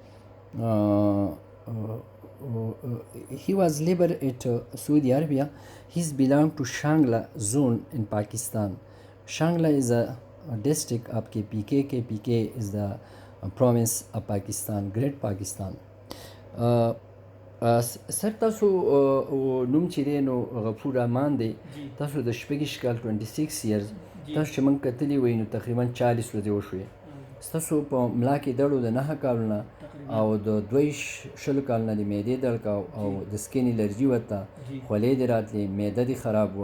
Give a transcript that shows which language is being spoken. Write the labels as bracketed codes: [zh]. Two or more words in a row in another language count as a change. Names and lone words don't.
[en] He was labor at Saudi Arabia. He's belong to Shangla zone in Pakistan. Shangla is a district of KPK. KPK is the province of Pakistan, Great Pakistan. [ps] سر تاسو نوم چې دی نو غفور رحمان دی. تاسو د شپږ کال 26 ایرز تاسو چې موږ کتلی وای نو تقریبا 40 ورځې وشوې. ستاسو په ملا کې دړو د 9 کالونه او د 2 کالونه د معدې درد او د [en] skin allergy [ps] وته، خولې دې راتلې، معده دې خراب وه.